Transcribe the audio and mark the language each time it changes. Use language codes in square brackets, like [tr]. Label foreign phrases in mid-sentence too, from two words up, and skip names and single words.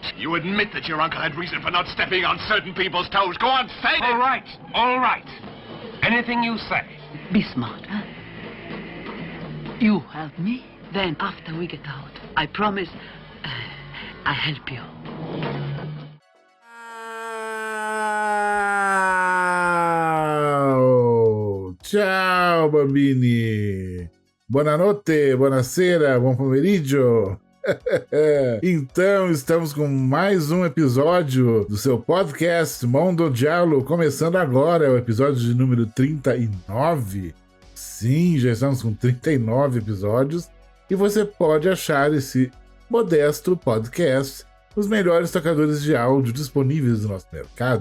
[en] You admit that your uncle had reason for not stepping on certain people's toes. Go on, say it! All right, all right. Anything you say. Be smart, huh? You help me, then after we get out, I promise I help you. [it] Ciao bambini! Buonanotte, buonasera, buon pomeriggio! [pt] Então, estamos com mais um episódio do seu podcast Mondo Giallo, começando agora, o episódio de número 39. Sim, já estamos com 39 episódios e você pode achar esse modesto podcast os melhores tocadores de áudio disponíveis no nosso mercado.